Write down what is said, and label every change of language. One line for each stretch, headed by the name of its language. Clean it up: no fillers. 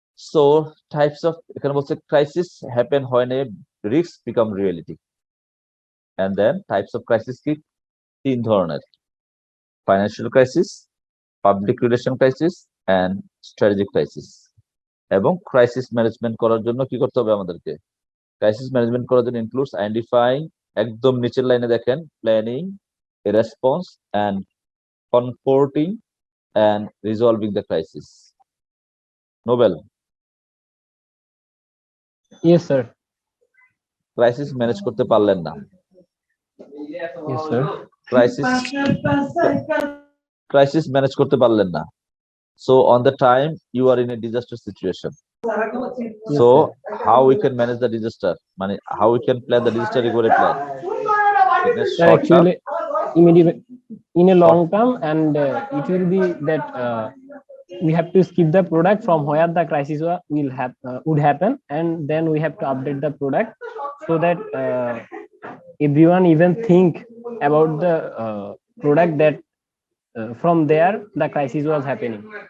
Bangla: So types of, এখানে বলছে crisis happen
English: when a risk become reality, and then types of crisis
Bangla: কি 3 ধরনের, financial crisis, public relation crisis and strategic crisis. এবং crisis management করার জন্য কি করতে হবে আমাদেরকে, ক্রাইসিস ম্যানেজমেন্ট করার জন্য ইনক্লুডস আইডেন্টিফাইং, একদম নিচের লাইনে দেখেন, planning, response and
English: comforting and resolving the crisis. Nobel, Yes, sir.
Bangla: crisis manage করতে পারলেন না।
English: Yes, sir.
Bangla: crisis manage করতে পারলেন না।
English: So on the time you are in a disaster situation. Yes, So sir. how we can manage the disaster? মানে how we can plan the disaster recovery plan? In a Sir, short term, actually, immediate in a long term, and it will be that we have to skip the product from where the crisis would happen, and then we have to update the product so that everyone even think about the product that from there the crisis was happening.